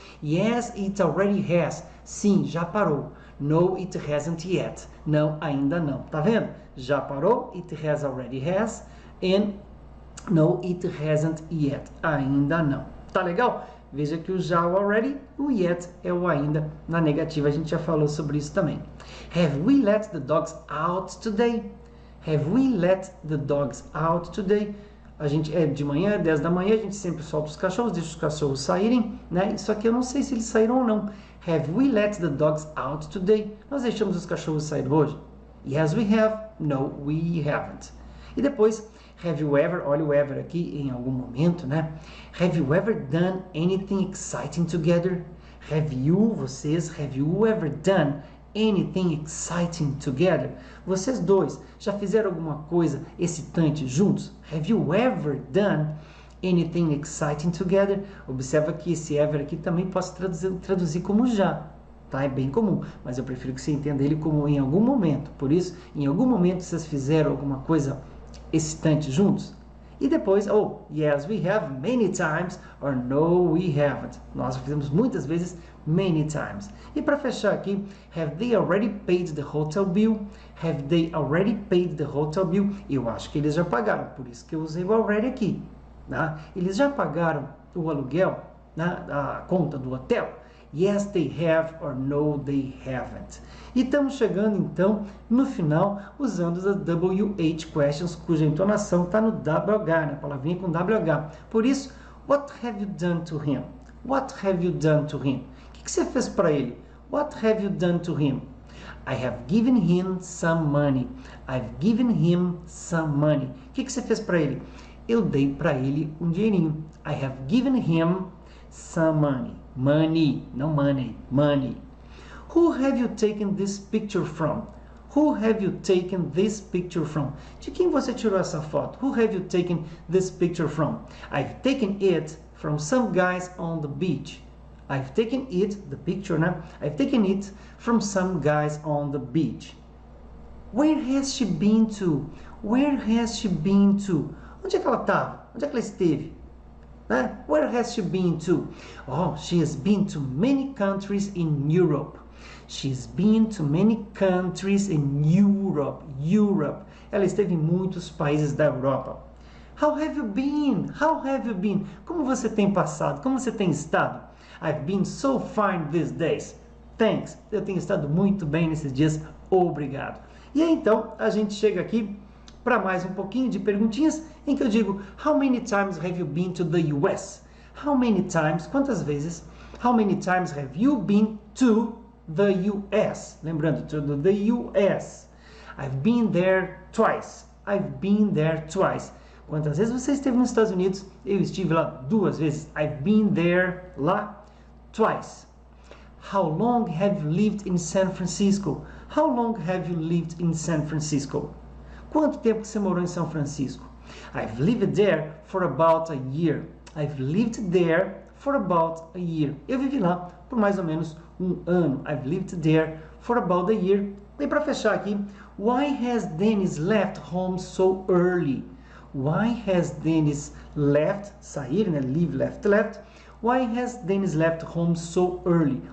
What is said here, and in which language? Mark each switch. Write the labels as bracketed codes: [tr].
[en] Yes, it already has. [pt] Sim, já parou. [en] No, it hasn't yet. [pt] Não, ainda não. Tá vendo? Já parou, [en] it has already has. And no, it hasn't yet. [pt] Ainda não. Tá legal? Veja que o já, o already, o yet é o ainda. Na negativa a gente já falou sobre isso também. [en] Have we let the dogs out today? Have we let the dogs out today? [pt] A gente é de manhã, 10 da manhã, a gente sempre solta os cachorros, deixa os cachorros saírem, né? Isso aqui eu não sei se eles saíram ou não. [en] Have we let the dogs out today? [pt] Nós deixamos os cachorros sair hoje? [en] Yes, we have. No, we haven't. [pt] E depois, [en] have you ever, [pt] olha o ever aqui, em algum momento, né? [en] Have you ever done anything exciting together? Have you, [pt] vocês, [en] have you ever done anything exciting together? [pt] Vocês dois já fizeram alguma coisa excitante juntos? [en] Have you ever done anything exciting together? [pt] Observa que esse ever aqui também posso traduzir como já. Tá? É bem comum, mas eu prefiro que você entenda ele como em algum momento. Por isso, em algum momento vocês fizeram alguma coisa excitante juntos? E depois, [en] oh, yes, we have many times, or no, we haven't. [pt] Nós fizemos muitas vezes, [en] many times. [pt] E para fechar aqui, [en] have they already paid the hotel bill? Have they already paid the hotel bill? [pt] Eu acho que eles já pagaram, por isso que eu usei o already aqui. Tá? Eles já pagaram o aluguel, né? A conta do hotel? [en] Yes, they have, or no, they haven't. [pt] E estamos chegando, então, no final, usando as WH questions, cuja entonação está no WH, né? A palavrinha com WH. Por isso, [en] what have you done to him? What have you done to him? [pt] O que você fez para ele? [en] What have you done to him? I have given him some money. I've given him some money. [pt] O que você fez para ele? Eu dei para ele um dinheirinho. [en] I have given him some money. Money, [pt] não [en] money, money. Who have you taken this picture from? Who have you taken this picture from? [pt] De quem você tirou essa foto? [en] Who have you taken this picture from? I've taken it from some guys on the beach. I've taken it, the picture, né? I've taken it from some guys on the beach. Where has she been to? Where has she been to? [pt] Onde é que ela estava? Onde é que ela esteve? [en] Where has she been to? Oh, she has been to many countries in Europe. She's been to many countries in Europe. Europe. [pt] Ela esteve em muitos países da Europa. [en] How have you been? How have you been? [pt] Como você tem passado? Como você tem estado? [en] I've been so fine these days. Thanks. [pt] Eu tenho estado muito bem nesses dias. Obrigado. E aí, então, a gente chega aqui para mais um pouquinho de perguntinhas em que eu digo, [en] how many times have you been to the US? How many times, [pt] quantas vezes? [en] How many times have you been to the US? [pt] Lembrando, [en] to the US. I've been there twice. I've been there twice. [pt] Quantas vezes você esteve nos Estados Unidos? Eu estive lá 2 vezes. [en] I've been there lá twice. How long have you lived in San Francisco? How long have you lived in San Francisco? [pt] Quanto tempo você morou em São Francisco? [en] I've lived there for about a year. I've lived there for about a year. [pt] Eu vivi lá por mais ou menos um ano. [en] I've lived there for about a year. [pt] E para fechar aqui, [en] why has Dennis left home so early? Why has Dennis left, [pt] sair, né? [en] Leave, left, left. Why has Dennis left home so early?